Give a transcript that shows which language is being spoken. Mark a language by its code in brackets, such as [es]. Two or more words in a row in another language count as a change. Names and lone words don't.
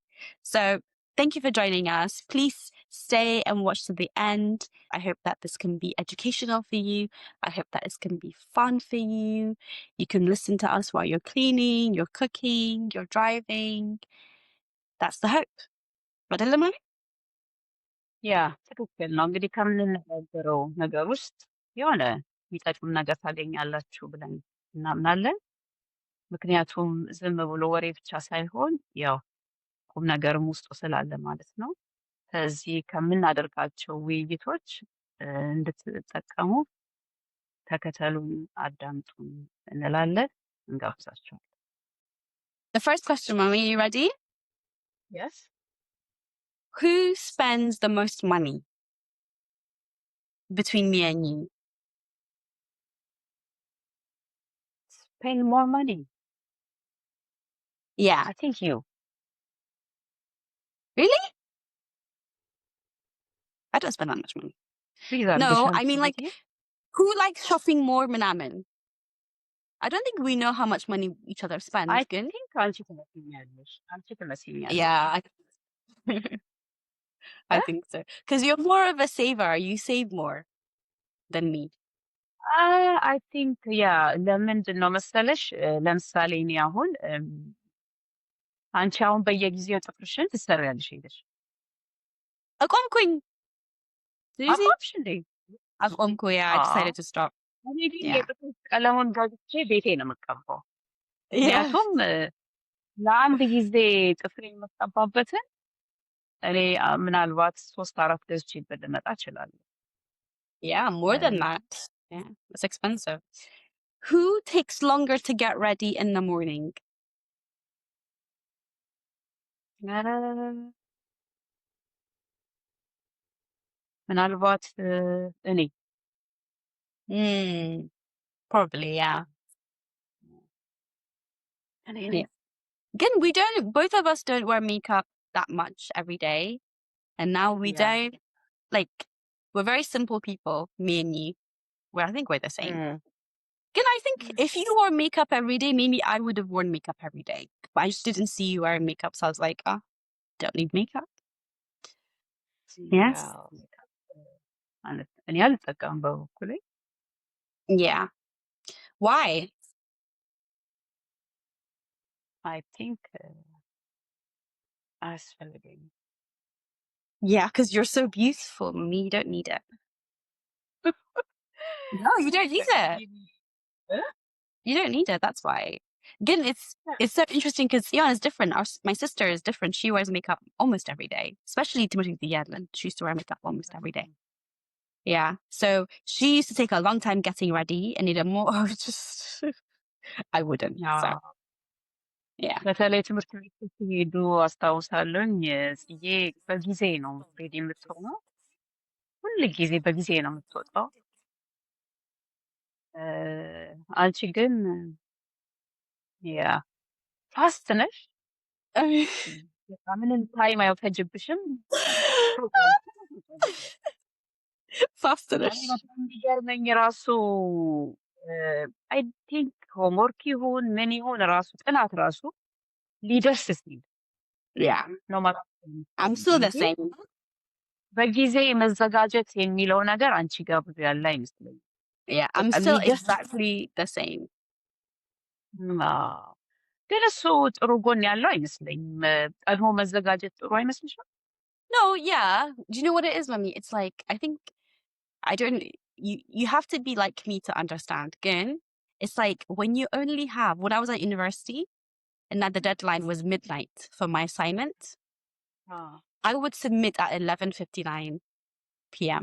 [en] So thank you for joining us. Please stay and watch to the end. I hope that this can be educational for you. I hope that this can be fun for you. You can listen to us while you're cleaning, you're cooking, you're driving. That's the hope. [am] አይደለም? ያ ትክክል ነው። እንግዲህ ከምንነጋገረው ነገር ውስጥ የሆነ የሚጠቅም ነገር ታገኛላችሁ ብለን እናምናለን። ምክንያቱም ዝም ብሎ ወሬ ብቻ ሳይሆን ያው ቁም ነገርም ውስጡ ስላለ ማለት ነው። ከዚህ ከምናደርጋቸው ውይይቶች እንድትጠቀሙ ተከተሉን፣ አዳምጡን እንላለን። እንጋብዛችኋለን። [en] The first question, Mommy, are you ready? Yes. Who spends the most money between me and you? Spend more money. Yeah. I think you. Really? I don't spend that much money. Please No, understand I mean, like, something. who likes shopping more ምናምን? I don't think we know how much money each other spend. I think [am] አንቺ ትመስለኛለሽ። አንቺ ትመስለኛለሽ። [en] Yeah. I think so. Because you're more of a saver. You save more than me. I think [am] ለምንድን ነው መሰለሽ ለምሳሌ እኔ አሁን አንቺ አሁን በየጊዜው ጥፍርሽን ትሰሪያለሽ ሄደሽ አቆምኩኝ። አቆምሽ እንዴ? አቆምኩ። [en] Yeah, I decided to stop. [am] እኔ ግን [en] Yeah. [am] የጥፍር ቀለሙን ገዝቼ ቤቴ ነው የምቀባው። ምክንያቱም ለአንድ ጊዜ ጥፍሬ የምቀባበትን እኔ ምናልባት 3-4 ገዝቼ ልመጣ እችላለሁ። [en] Yeah, more than that. Yeah, it's expensive. Who takes longer to get ready in the morning? [am] ምናልባት እኔ [en] Probably, yeah. [am] እኔ [en] Again, both of us don't wear makeup that much every day. And now we Yeah. don't, like, we're very simple people, me and you. Well, I think we're the same. Again, I think if you wore makeup every day, maybe I would have worn makeup every day. But I just didn't see you wearing makeup, so I was like, don't need makeup. Yes. [am] እኔ አልጠቀምም በበኩሌ። [en] Yeah. Why? I think [am] አያስፈልገኝም። [en] Yeah, because you're so beautiful. Me, you don't need it. No, you don't need it. You don't need it. That's why. Again, it's so interesting because it's different. My sister is different. She wears makeup almost every day, especially Timothy Yadlin. She used to wear makeup almost every day. Yeah. So she used to take a long time getting ready and need a more I wouldn't. So yeah. [am] በተለይ ትምህርት ቤት ሲሄዱ አስታውሳለሁኝ ጽጌ በጊዜ ነው የምትሄድ የምትሆነው። ሁል ጊዜ በጊዜ ነው የምትወጣው። አንቺ ግን ፋስት ነሽ። በቃ ምንም ታይም አይፈጅብሽም። [en] Fast [am] እኔ [en] enough. [am] በጣም የሚገርመኝ ራሱ [en] I think homework [am] ይሁን ምን ይሁን ራሱ ጥናት ራሱ ሊደርስ ሲል [en] Yeah. [am] ነው ማለት [en] I'm still the [am] እንጂ [en] same. [am] በጊዜ መዘጋጀት የሚለው ነገር አንቺ ጋር ብዙ ያለ አይመስለኝም። [en] Yeah, I'm [am] በቃ [en] still [am] የሚደርስ [en] exactly the same. [am] አዎ። ግን እሱ ጥሩ ጎን ያለው አይመስለኝም። ቀድሞ መዘጋጀት ጥሩ አይመስልሽም? [en] No, yeah. Do you know what it is, Mummy? It's like I think I don't. You have to be like me to understand. Again, it's like when you only have when I was at university and that the deadline was midnight for my assignment, [am] አዎ። [en] I would submit at 11:59 p.m.